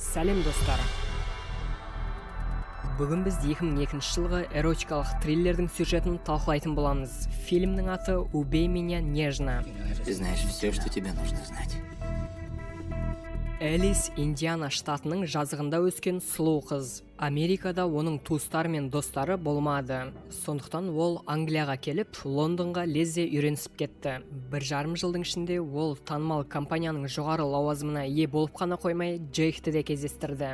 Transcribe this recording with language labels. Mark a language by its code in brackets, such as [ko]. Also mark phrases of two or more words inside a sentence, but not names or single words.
[kk] Сәлем достар. Бүгін біз 2002 жылғы эротикалық триллердің сюжетін талқылайтын боламыз. Фильмнің аты «Убей меня нежно». [ru] Ты знаешь все, что тебе нужно знать. [kk] Элис Индиана штатының жазығында өскен сұлу қыз. Америкада оның туыстары мен достары болмады. Сондықтан ол Англияға келіп, Лондонға лезде үйренісіп кетті. 1,5 жылдың ішінде ол танымал компанияның жоғары лауазымына ие болып қана қоймай, Джейкті де кездестірді.